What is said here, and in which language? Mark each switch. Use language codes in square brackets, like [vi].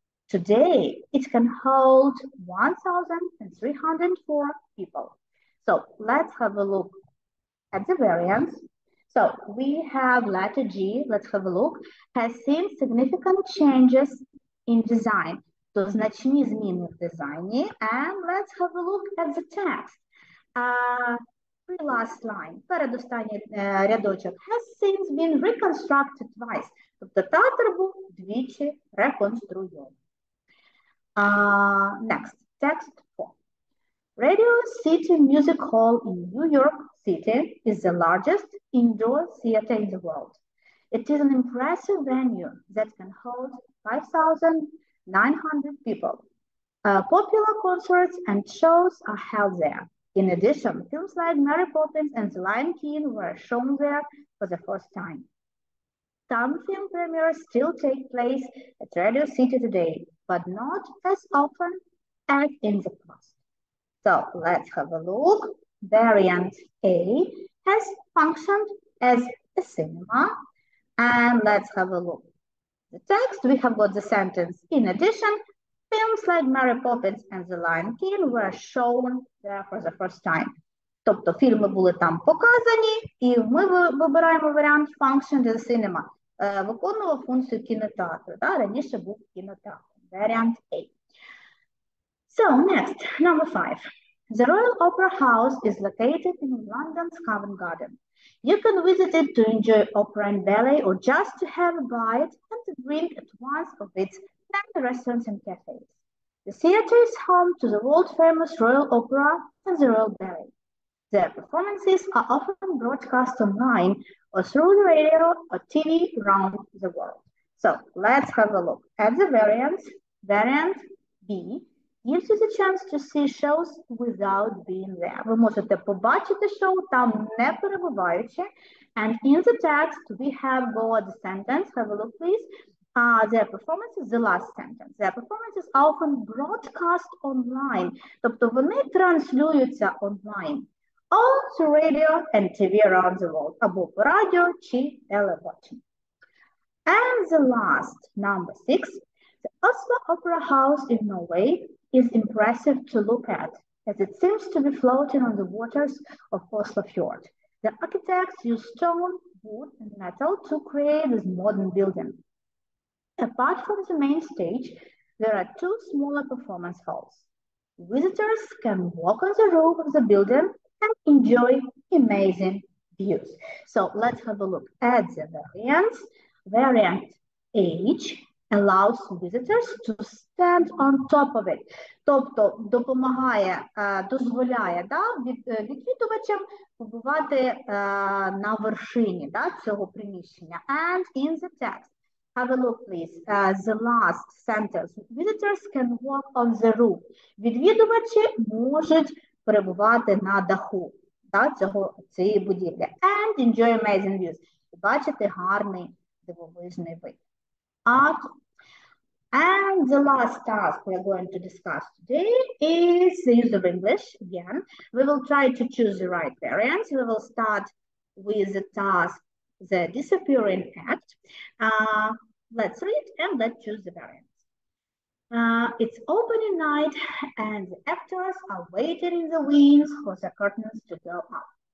[en] Today, it can hold 1,304 people. So let's have a look at the variants. So we have letter G, let's have a look, has seen significant changes in design. [uk] То значні зміни в дизайні. [en] And let's have a look at the text. Last line, [uk] передостанній рядочок, [en] has since been reconstructed twice. [uk] Тобто театр був двічі реконструйований. [en] Next, text 4. Radio City Music Hall in New York City is the largest indoor theater in the world. It is an impressive venue that can hold 5,900 people. Popular concerts and shows are held there. In addition, films like Mary Poppins and The Lion King were shown there for the first time. Some film premieres still take place at Radio City today, but not as often as in the past. So let's have a look. Variant A has functioned as a cinema. And let's have a look. The text, we have got the sentence. In addition, films like Mary Poppins and The Lion King were shown there for the first time. [uk] Тобто фільми були там показані, і ми вибираємо варіант [en] function as a cinema. [uk] Виконував функцію кінотеатру. Да? Раніше був кінотеатр. [en] Variant A. So next, number 5. The Royal Opera House is located in London's Covent Garden. You can visit it to enjoy opera and ballet or just to have a bite and to drink at one of its many restaurants and cafes. The theater is home to the world-famous Royal Opera and the Royal Ballet. Their performances are often broadcast online or through the radio or TV around the world. So let's have a look at the variants. Variant B gives you the chance to see shows without being there. [uk] Ви можете побачити шоу там не перебуваючи. [en] And in the text we have got the sentence. Have a look, please. Their performances, the last sentence. Their performances are often broadcast online. [uk] Тобто вони транслюються онлайн. [en] Or through radio and TV around the world. [uk] Або по радіо чи телебаченню. [en] And the last, number 6. The Oslo Opera House in Norway is impressive to look at, as it seems to be floating on the waters of Oslo Fjord. The architects used stone, wood, and metal to create this modern building. Apart from the main stage, there are 2 smaller performance halls. Visitors can walk on the roof of the building and enjoy amazing views. So let's have a look at the variants. Variant H allows visitors to stand on top of it. [uk] Тобто допомагає, дозволяє відвідувачам побувати на вершині цього приміщення. [en] And in the text, have a look, please. The last sentence. Visitors can walk on the roof. [uk] Відвідувачі можуть перебувати на даху цієї будівлі. [en] And enjoy amazing views. [uk] Бачити гарний дивовижний вид. [en] And the last task we're going to discuss today is the use of English. Again, we will try to choose the right variants. We will start with the task, the disappearing act. Let's read and let's choose the variants. It's opening night and the actors are waiting in the wings for the curtains to go up.